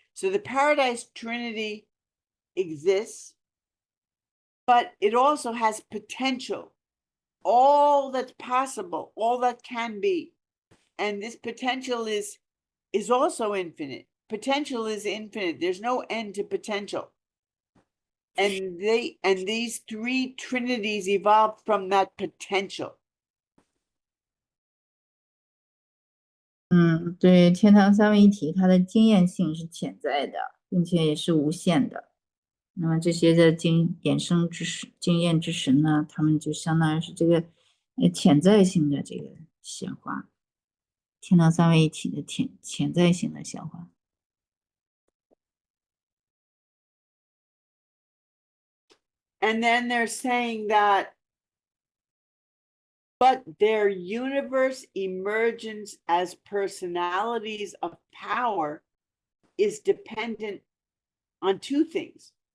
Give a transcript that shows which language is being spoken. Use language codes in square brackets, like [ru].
[en] So the Paradise Trinity exists, but it also has potential, all that's possible, all that can be. And this potential is also infinite. Potential is infinite. There's no end to potential. And these three Trinities evolved from that potential. [zh] 对，天堂三位一体，它的经验性是潜在的，并且也是无限的。那么这些的衍生之神、经验之神呢，他们就相当于是这个潜在性的这个显化，天堂三位一体的潜在性的显化。 [en] And then they're saying that, but their universe emergence as personalities of power is dependent on two things.